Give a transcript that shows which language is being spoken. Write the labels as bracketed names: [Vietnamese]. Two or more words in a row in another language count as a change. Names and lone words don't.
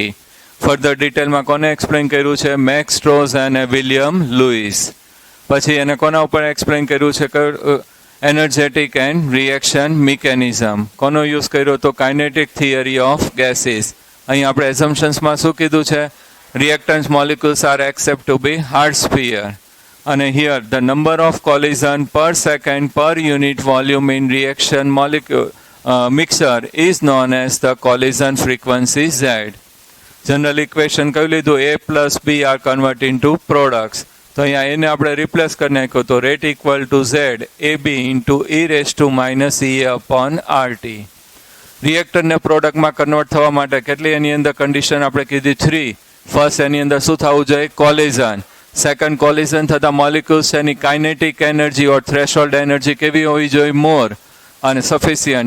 [English] further detailમાં [Gujarati] કોને એક્સપ્લેન કર્યું છે મેક્સ સ્ટ્રોઝ અને વિલિયમ લુઇસ. પછી એને કોના ઉપર એક્સપ્લેન કર્યું છે [English] energetic and reaction mechanism. [Gujarati] કોનો યુઝ કર્યો તો [English] kinetic theory of gases. [Gujarati] અહીં આપણે એઝમ્પશન્સમાં શું કીધું છે [English] reactants molecules are accepted to be hard sphere. And here the number of collision per second per unit volume in reaction molecule mixture is known as the collision frequency Z. General equation [Gujarati] કહી લીધું [English] A plus B are converted into products. [Gujarati] તો અહીંયા એને આપણે રિપ્લેસ કરી નાખ્યો તો [English] rate equal to [Gujarati] Z AB × E−EA/RT. [English] reactorને productમાં convert [Gujarati] થવા માટે કેટલી એની અંદર કન્ડિશન આપણે કીધી 3. ફર્સ્ટ એની અંદર શું થવું જોઈએ કોલિઝન. [English] second collision [Gujarati] થતા મોલિક્યુલ્સ એની [English] kinetic energy or threshold energy [Gujarati] કેવી હોવી જોઈએ મોર અને સફિશિયન્ટ.